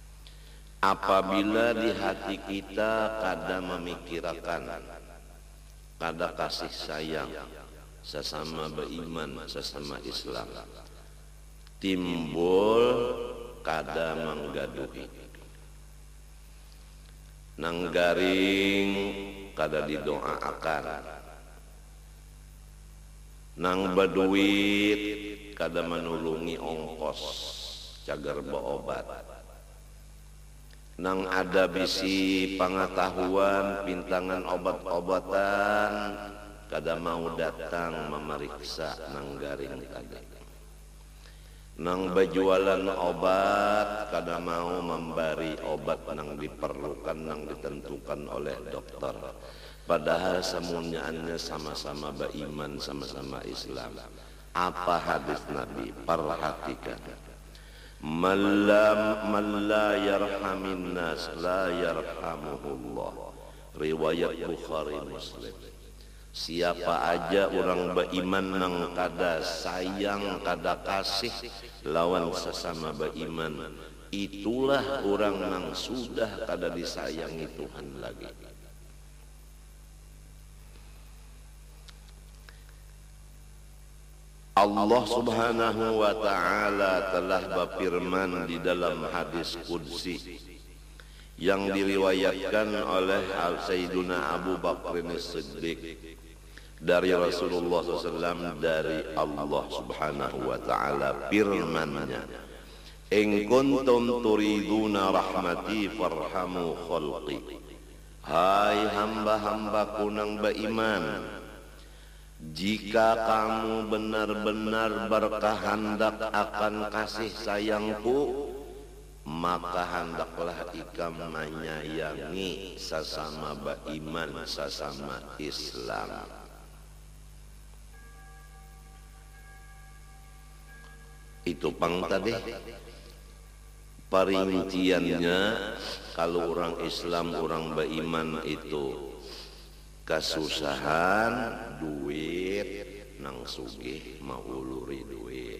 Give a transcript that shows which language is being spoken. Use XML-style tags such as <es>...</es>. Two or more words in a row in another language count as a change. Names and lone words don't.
<id>Apabila di hati kita kadang memikirkan kada kasih sayang sesama beriman, sesama Islam,</id> <bjn>timbul kada manggaduhi, nang garing kada didoaakan, nang baduit kada manulungi ongkos cagar beobat, nang ada bisi pengetahuan pintangan obat-obatan kada mau datang memeriksa nang garing kada, nang bajualan obat kada mau memberi obat nang diperlukan nang ditentukan oleh dokter, padahal semuanya sama-sama beriman, sama-sama Islam.</bjn> <id>Apa hadis Nabi? Perhatikan.</id> <ar>Man la yarhamin nas la yarhamuhullah.</ar> <id>Riwayat Bukhari Muslim.</id> <bjn>Siapa aja orang beriman nang kada sayang, kada kasih lawan sesama beriman, itulah orang nang sudah kada disayangi Tuhan lagi.</bjn> <id>Allah</id> <ar>Subhanahu wa ta'ala</ar> <id>telah berfirman di dalam hadis qudsi yang diriwayatkan oleh Sayyiduna Abu Bakr As-Siddiq dari Rasulullah SAW, dari Allah</id> <ar>Subhanahu wa ta'ala</ar> <id>firman-Nya,</id> <ar>in kuntum turiduna rahmati farhamu khalqi.</ar> <id>Hai hamba-hambaku nang beriman, jika kamu benar-benar berkehendak akan kasih sayangku, maka hendaklah ikam menyayangi sesama beriman, sesama Islam.</id> <bjn>Itu pang tadi perinciannya. Kalau orang Islam, orang beriman itu kasusahan duit nang sugih mau uluri duit,</bjn>